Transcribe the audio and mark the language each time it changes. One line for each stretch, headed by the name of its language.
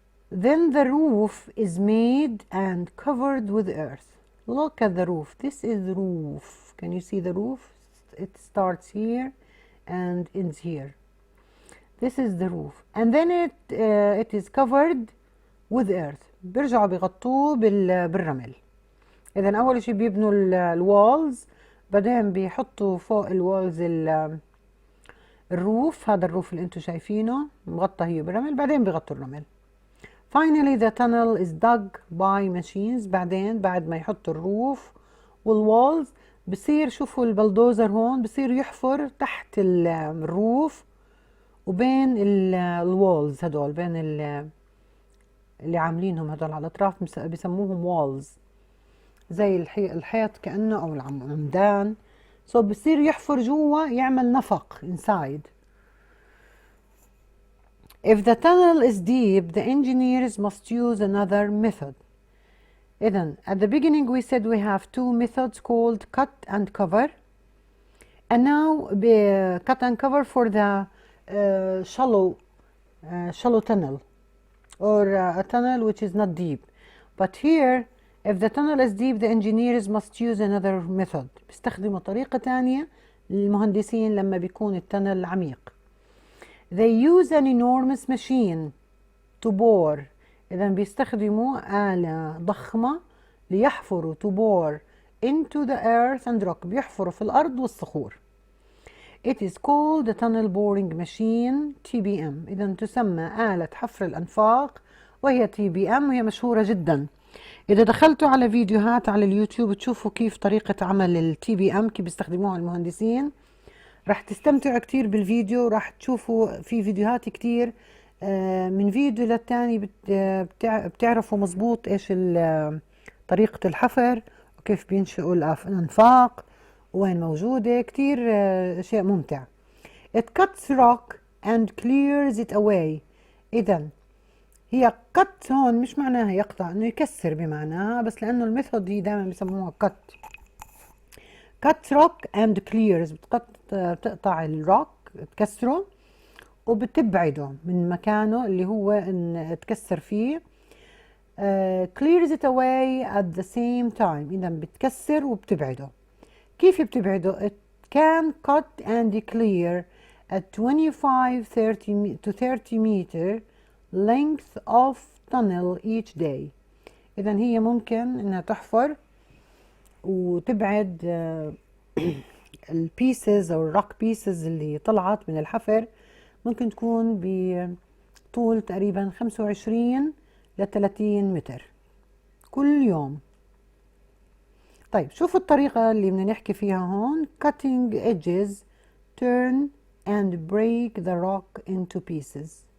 English: Then the roof is made and covered with earth. Look at the roof. This is the roof. Can you see the roof? It starts here and ends here. This is the roof. And then it is covered with earth.
Arabic: بيرجعوا بيغطوه بالرمل. إذا أول شيء بيبنوا الوالز، بعدين بيحطوا فوق الوالز الروف. هذا الروف اللي انتم شايفينه مغطى هي بالرمل، بعدين بيغطوا الرمل.
English: Finally the tunnel is dug by machines.
Arabic: بعدين بعد ما يحطوا الروف والوالز بصير، شوفوا البلدوزر هون بصير يحفر تحت الروف وبين الوالز هدول، بين اللي عاملينهم هدول على الاطراف بسموهم والز، زي الحيط كأنه او العمدان. So بصير يحفر جوا، يعمل نفق inside.
English: If the tunnel is deep, the engineers must use another method.
Arabic: إذن
English: at the beginning we said we have two methods called cut and cover, and now cut and cover for the shallow tunnel, or a tunnel which is not deep. But here if the tunnel is deep, the engineers must use another method.
Arabic: بيستخدموا طريقة تانية للمهندسين لما بيكون التنل عميق.
English: They use an enormous machine to bore.
Arabic: إذا بيستخدموا آلة ضخمة ليحفروا
English: to bore into the earth and rock.
Arabic: بيحفروا في الأرض والصخور.
English: It is called the tunnel boring machine TBM.
Arabic: إذا تسمى آلة حفر الأنفاق وهي TBM، وهي مشهورة جدا. إذا دخلتوا على فيديوهات على اليوتيوب تشوفوا كيف طريقة عمل التي بي ام، كيف بيستخدموها المهندسين، راح تستمتعوا كتير بالفيديو. راح تشوفوا في فيديوهات كتير من فيديو للتاني بتعرفوا مزبوط ايش طريقة الحفر وكيف بينشئوا الأنفاق وين موجودة. كتير شيء ممتع.
English: It cuts rock and clears it away.
Arabic: إذن هي cut هون مش معناها يقطع، انه يكسر بمعناها، بس لانه الميثود هي دائما بيسموها
English: cut rock and clears.
Arabic: بتقطع الروك، تكسره وبتبعده من مكانه اللي هو ان تكسر فيه.
English: clears it away at the same time.
Arabic: اذا بتكسر وبتبعده. كيف بتبعده؟
English: it can cut and clear at 25 to 30 meter length of tunnel each day.
Arabic: إذا هي ممكن إنها تحفر وتبعد البيسز أو الروك بيسز اللي طلعت من الحفر، ممكن تكون بطول تقريبا 25 ل 30 متر كل يوم. طيب شوفوا الطريقة اللي بدنا نحكي فيها هون.
English: cutting edges turn and break the rock into pieces.